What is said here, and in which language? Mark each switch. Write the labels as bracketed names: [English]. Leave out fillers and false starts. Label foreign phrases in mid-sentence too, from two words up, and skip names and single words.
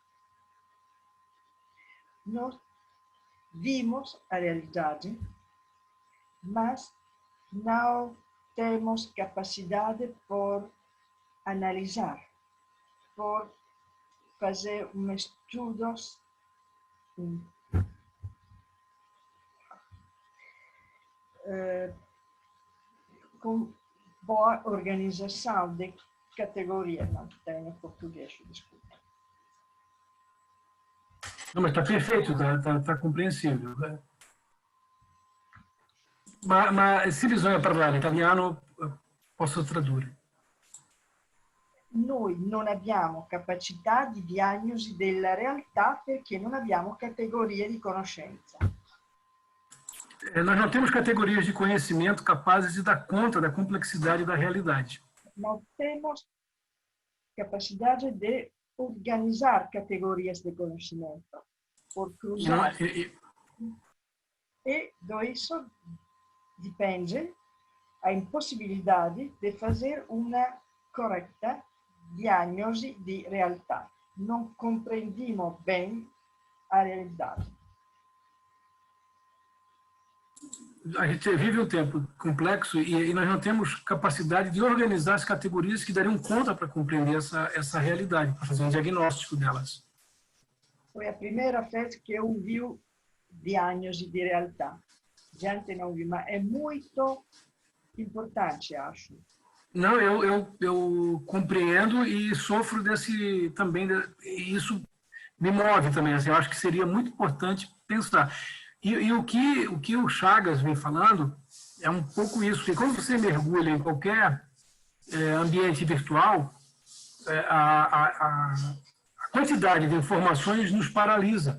[Portuguese] Nós vimos a realidade, mas não temos capacidade por analisar, por fazer estudos com boa organização de categorias. Não tenho português, desculpa. Não, mas está perfeito, está compreensível. Né? [Italian] Ma se bisogna parlare italiano, posso tradurre. Noi non abbiamo capacità di diagnosi della realtà perché non abbiamo categorie di conoscenza. [Portuguese] Nós não temos categorias de conhecimento capazes de dar conta da complexidade da realidade. Não temos capacidade de organizar categorias de conhecimento por cruzar. E disso depende a impossibilidade de fazer uma correta [Italian] diagnosi di realtà. Non comprendiamo [Portuguese] bem a realidade. A gente vive um tempo complexo e nós não temos capacidade de organizar as categorias que dariam conta para compreender essa realidade, para fazer um diagnóstico delas. Foi a primeira vez que eu vi [Italian] diagnosi di realtà. [Portuguese] Gente não vi, mas é muito importante, acho. Não, eu compreendo e sofro desse também, e isso me move também. Assim, eu acho que seria muito importante pensar. E o que o Chagas vem falando é um pouco isso, que quando você mergulha em qualquer ambiente virtual, a quantidade de informações nos paralisa.